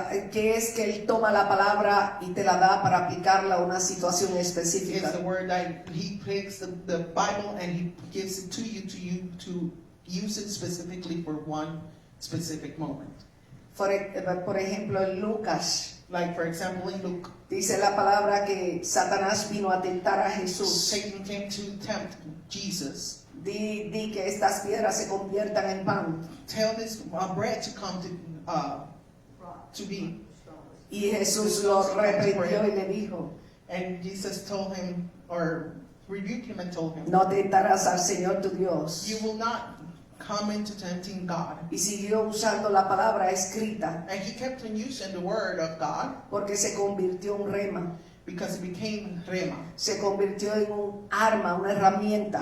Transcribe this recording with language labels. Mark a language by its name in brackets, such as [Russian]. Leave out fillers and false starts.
[Spanish] que es que Él toma la palabra y te la da para aplicarla a una situación [English] is [Spanish] específica. [English] the word that he takes the Bible and he gives it to you to use it specifically for one specific moment. [Spanish] Por ejemplo, en Lucas [English] Like for example in Luke, [Spanish] dice la palabra que Satanás vino a tentar a Jesús. [English] Satan came to tempt Jesus. [Spanish] Di que estas piedras se conviertan en pan. [English] Tell this bread to come to be. [Spanish] Y Jesús lo reprendió y le dijo, [English] And Jesus told him, or rebuked him and told him, [Spanish] no tentarás al Señor tu Dios. [English] you will not come into tempting God. [Spanish] Y siguió usando la palabra escrita [English] And he kept on using the word of God [Spanish] porque se convirtió en rema, [English] because it became rema. [Spanish] se convirtió en un arma, una herramienta